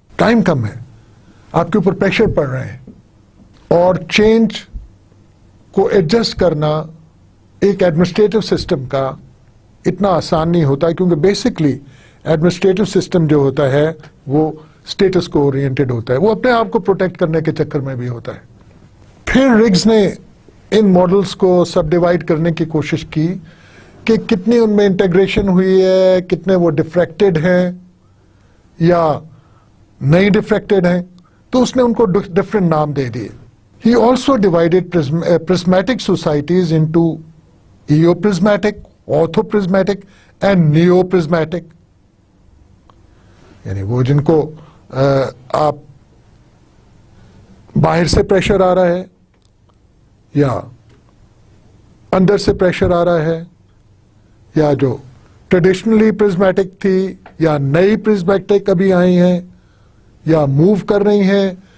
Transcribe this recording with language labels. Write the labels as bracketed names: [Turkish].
[Urdu] Time کم ہے, آپ کے اوپر پریشر پڑ رہے ہیں, اور چینج کو ایڈجسٹ کرنا ایک ایڈمنسٹریٹو سسٹم کا اتنا آسان نہیں ہوتا, کیونکہ بیسکلی ایڈمنسٹریٹو سسٹم جو ہوتا ہے وہ اسٹیٹس کو اورینٹڈ ہوتا ہے, وہ اپنے آپ کو پروٹیکٹ کرنے کے چکر میں بھی ہوتا ہے. پھر رگز نے ان ماڈلز کو سب ڈیوائڈ کرنے کی کوشش کی کہ کتنی ان میں انٹیگریشن ہوئی ہے, کتنے وہ ڈیفریکٹڈ ہیں یا نہیں ڈیفریکٹڈ ہیں, تو اس نے ان کو ڈفرینٹ نام دے دیے. [English] He also divided prismatic societies into eoprismatic, orthoprismatic and neoprismatic. [Urdu] یعنی وہ جن کو آپ باہر سے پریشر آ رہا ہے یا اندر سے پریشر آ رہا ہے, یا جو ٹریڈیشنلی پرزمیٹک تھی یا نئی پرزمیٹک ابھی آئی ہیں یا موو کر رہی ہیں